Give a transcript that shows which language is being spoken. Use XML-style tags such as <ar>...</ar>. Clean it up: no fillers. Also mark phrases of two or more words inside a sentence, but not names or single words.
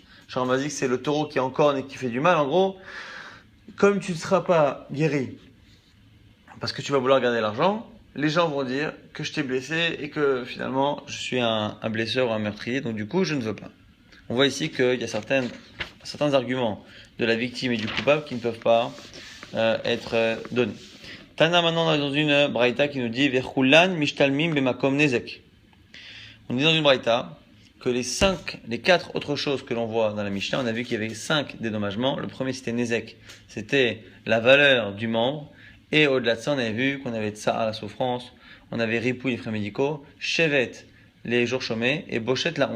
<fr>Shoramazik, c'est le taureau qui est en corne et qui fait du mal. En gros, comme tu ne seras pas guéri, parce que tu vas vouloir garder l'argent, les gens vont dire que je t'ai blessé et que finalement, je suis un blesseur ou un meurtrier. Donc du coup, je ne veux pas. On voit ici qu'il y a certains arguments de la victime et du coupable qui ne peuvent pas être donnés. Tana, maintenant, on est dans une braïta qui nous dit</fr> <he>וכולן משתלמין במקום נזק.</he> <fr>On dit dans une braïta que les quatre autres choses que l'on voit dans la Mishnah, on a vu qu'il y avait 5 dédommagements. Le premier, c'était nezek. C'était la valeur du membre. Et au-delà de ça, on avait vu qu'on avait tsa'a, la souffrance, on avait ripou, les frais médicaux, shevet, les jours chômés, et bochet, la honte.</fr>